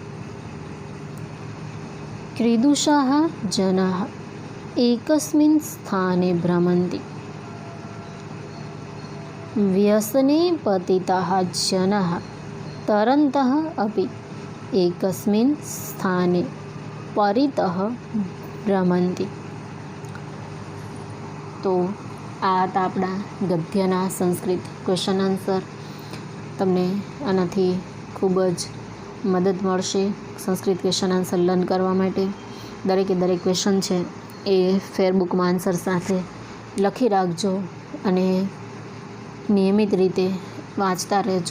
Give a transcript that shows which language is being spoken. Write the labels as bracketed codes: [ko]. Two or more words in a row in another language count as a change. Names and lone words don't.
[sa] क्रीदुषाः जनाः एकस्मिन् स्थाने भ्रमन्ति. व्यसने पतिताः जनाः तरन्तः अपि एकस्मिन् स्थाने परितः भ्रमन्ति. [gu] તો આ હતા આપણા ગદ્યના સંસ્કૃત [en] question answer. [gu] તમને આનાથી ખૂબ જ મદદ મળશે સંસ્કૃત [en] question answer [gu] લર્ન કરવા માટે. દરેકે દરેક ક્વેશ્ચન છે એ ફેરબુકમાં આન્સર સાથે લખી રાખજો અને નિયમિત રીતે વાંચતા રહેજો.